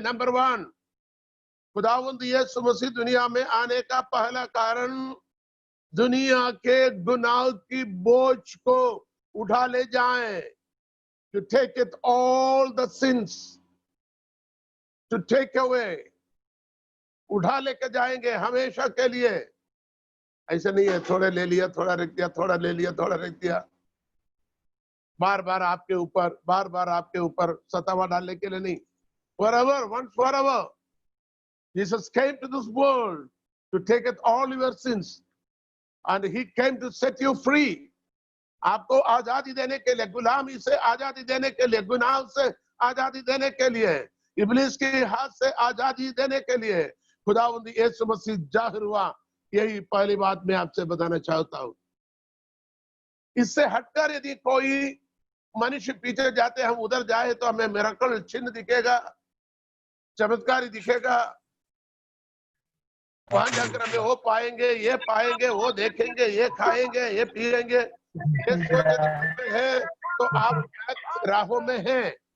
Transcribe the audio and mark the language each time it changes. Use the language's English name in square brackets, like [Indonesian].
[Hindi] Number 1, खुदावंद यीशु मसीह दुनिया में आने का पहला कारण दुनिया के गुनाह की बोझ को उठा ले जाए, [English] to take it all the sins, to take away, [Hindi] उठा लेकर जाएंगे हमेशा के लिए। ऐसे नहीं है थोड़े ले लिया थोड़ा रख दिया, थोड़ा ले लिया थोड़ा रख दिया, बार बार आपके ऊपर सतावा डालने के लिए नहीं। [English] Forever, once forever, Jesus came to this world to take it all your sins, and he came to set you free. [Hindi] आपको आजादी देने के लिए, गुलामी से आजादी देने के लिए, गुनाह से आजादी देने के लिए, इब्लिस के हाथ से आजादी देने के लिए खुदावंद यीशु मसीह जाहिर हुआ। यही पहली बात मैं आपसे बताना चाहता हूं। इससे हटकर यदि कोई मनुष्य पीछे जाते, हम उधर जाए तो हमें मिरेकल चिन्ह दिखेगा, चमत्कारी दिखेगा, वहां जाकर हमें वो पाएंगे, ये पाएंगे, वो देखेंगे, ये खाएंगे, ये पिएंगे, ये सोचते हैं, तो आप गलत राहों में हैं।